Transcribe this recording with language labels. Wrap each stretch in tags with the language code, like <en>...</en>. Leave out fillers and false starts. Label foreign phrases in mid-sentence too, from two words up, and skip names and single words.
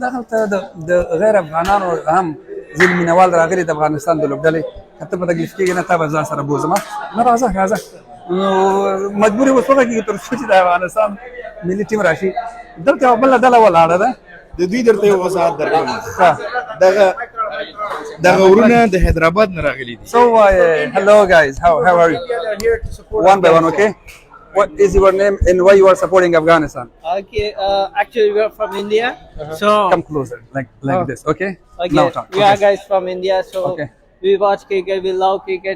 <ps>دغلته د غیر افغانانو هم ځینې مینوال راغلي د افغانستان د لوبډلې که ته په تکلیف کېږې نه تا به ځان سره بوځم نه راځه نو مجبوري اوس وغږېږي تر څو چې د افغانستان ملي ټیم راشي دلته یوه بله ډله ولاړه ده د دوی درته یو وضاحت درکوم دغه ورونه د حیدرآباد نه راغلي دي</ps> <en>So hello guys, how are you? One by one, okay? What is your name and why you are supporting Afghanistan? Okay, actually we are from India. So come closer, like this, okay? Okay, now talk. We are guys from India, so we watch cricket, we love cricket.</en>